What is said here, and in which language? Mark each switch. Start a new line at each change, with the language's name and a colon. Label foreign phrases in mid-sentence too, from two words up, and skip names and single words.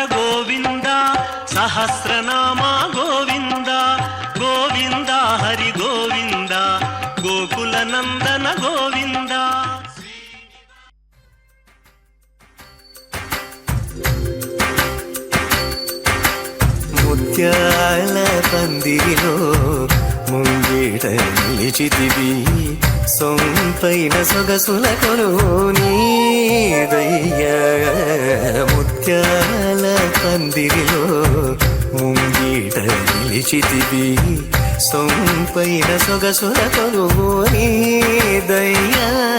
Kannada: ಗೋವಿಂದ ಸಹಸ್ರನಾಮ ಗೋವಿಂದ ಗೋವಿಂದ ಹರಿ ಗೋವಿಂದ ಗೋಕುಲ ನಂದನ ಗೋವಿಂದ
Telugu: ముత్యాల పందిరిలో ముంగిట నిలిచితివి సొంపైన సొగసుల కొలువు నీదయ్యా ముత్యాల పందిరిలో ముంగిట నిలిచితివి సొంపైన సొగసుల కొలువు నీదయ్యా